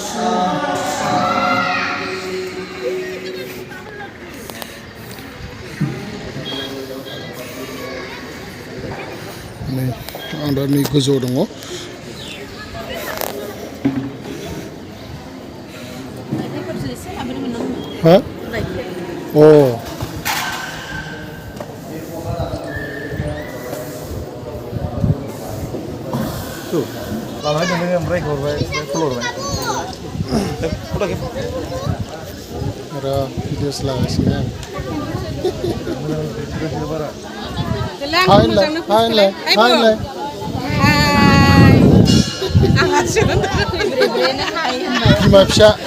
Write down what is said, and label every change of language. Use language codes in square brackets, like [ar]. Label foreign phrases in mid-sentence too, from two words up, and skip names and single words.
[brx] नै आं दा नै गोजौआव दङ हा अ [id] Lama aja nih mereka keluar ada video selanjutnya Hai gimana bisa